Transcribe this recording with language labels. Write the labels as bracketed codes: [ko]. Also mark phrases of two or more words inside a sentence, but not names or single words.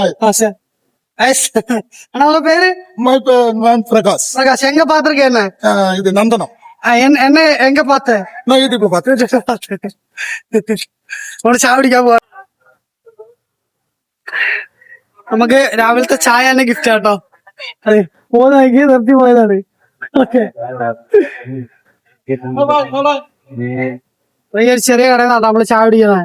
[ta] உங்க பேரு? பிரகாஷ். பிரகாஷ், எங்க பாத்திருக்கேன்? என்ன இது நந்தனம். என்ன எங்க பார்த்தேன்? நான் யூடியூப்ல பார்த்தேன். [ml] ഒരു ചായ കുടിക്കാൻ പോവാ. നമുക്ക് രാവിലത്തെ ചായ തന്നെ ഗിഫ്റ്റ് ആട്ടോ. അതെ, പോകുന്നതാക്കി നിർത്തി പോയതാണ്. ഓക്കെ, ഒരു ചെറിയ കടയിലാണ് നമ്മള് ചായ കുടിക്കുന്നത്.